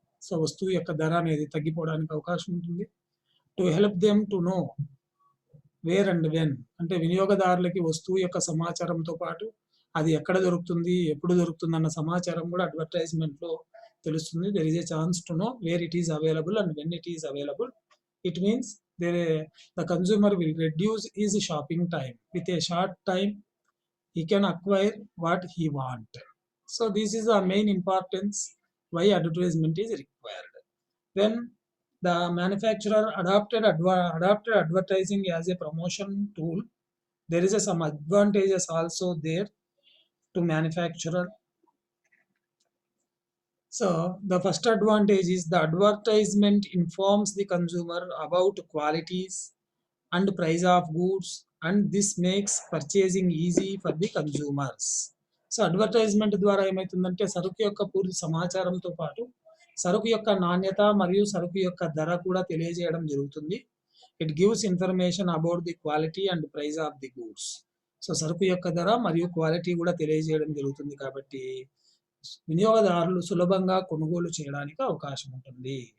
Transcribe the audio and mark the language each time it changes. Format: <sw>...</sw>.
<te>So వస్తువు యొక్క ధర అనేది తగ్గిపోవడానికి అవకాశం ఉంటుంది.</te> <en>to help them to know where and when,</en> <te>అంటే వినియోగదారులకి వస్తువు యొక్క సమాచారంతో పాటు అది ఎక్కడ దొరుకుతుంది, ఎప్పుడు దొరుకుతుంది అన్న సమాచారం కూడా అడ్వర్టైజ్మెంట్లో తెలుస్తుంది.</te> <en>There is a chance to know where it is available and when it is available. It means the consumer will reduce his shopping time. With a short time he can acquire what he want. So this is the main importance why advertisement is required. When the manufacturer adopted advertising as a promotion tool, there is some advantages also there to manufacturer. So the first advantage is the advertisement informs the consumer about qualities and price of goods, and this makes purchasing easy for the consumers.</en> <te>So advertisement ద్వారా ఏమవుతుందంటే సరుకు యొక్క పూర్తి సమాచారంతో పాటు సరుకు యొక్క నాణ్యత మరియు సరుకు యొక్క ధర కూడా తెలియజేయడం జరుగుతుంది.</te> <en>It gives information about the quality and price of the goods.</en> <te>So సరుకు యొక్క ధర మరియు క్వాలిటీ కూడా తెలియజేయడం జరుగుతుంది కాబట్టి వినియోగదారులు సులభంగా కొనుగోలు చేయడానికి అవకాశం ఉంటుంది.</te>